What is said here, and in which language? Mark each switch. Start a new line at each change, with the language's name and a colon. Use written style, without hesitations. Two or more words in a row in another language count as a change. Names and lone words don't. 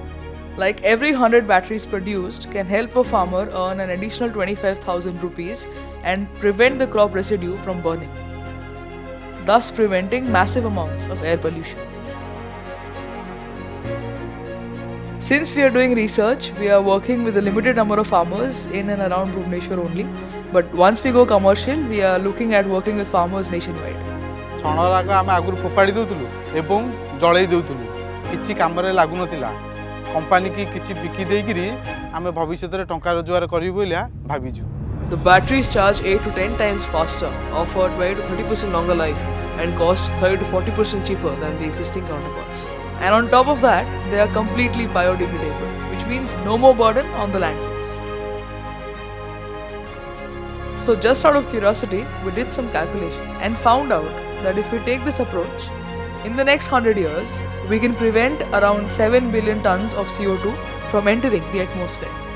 English: Like every 100 batteries produced can help a farmer earn an additional 25,000 rupees and prevent the crop residue from burning, thus preventing massive amounts of air pollution. Since we are doing research, we are working with a limited number of farmers in and around Bhubaneswar only. But once we go commercial, we are looking at working with farmers nationwide.
Odia: ଛଣରାଗ ଆମେ ଆଗରୁ ଫୋପାଡ଼ି ଦେଉଥିଲୁ ଏବଂ ଜଳେଇ ଦେଉଥିଲୁ, କିଛି କାମରେ ଲାଗୁନଥିଲା। କମ୍ପାନୀ କି କିଛି ବିକି ଦେଇକିରି ଆମେ ଭବିଷ୍ୟତରେ ଟଙ୍କା ରୋଜଗାର କରିବୁ ବୋଲି ଭାବିଛୁ।
English: The batteries charge 8 to 10 times faster, offer 20 to 30% longer life, and cost 30 to 40% cheaper than the existing counterparts. And on top of that, they are completely biodegradable, which means no more burden on the landfills. So just out of curiosity, we did some calculation and found out that if we take this approach, in the next 100 years, we can prevent around 7 billion tons of CO2 from entering the atmosphere.